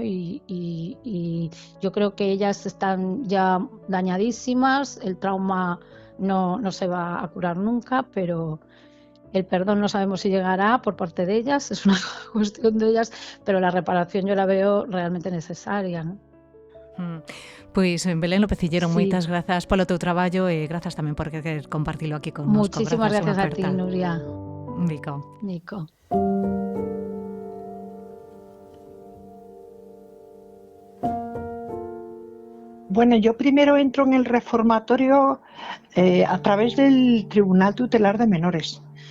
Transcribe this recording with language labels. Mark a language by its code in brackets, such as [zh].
[es] Y yo creo que ellas están ya dañadísimas, el trauma no se va a curar nunca, pero el perdón no sabemos si llegará por parte de ellas, es una cuestión de ellas, pero la reparación yo la veo realmente necesaria, ¿no? [gl] Pois, Belén López Cillero, moitas grazas polo teu traballo e grazas tamén por querer compartilo aquí connosco. [es] Muchísimas gracias a ti, Nuria. Nico. Bueno, yo primero entro en el reformatorio a través del Tribunal Tutelar de Menores.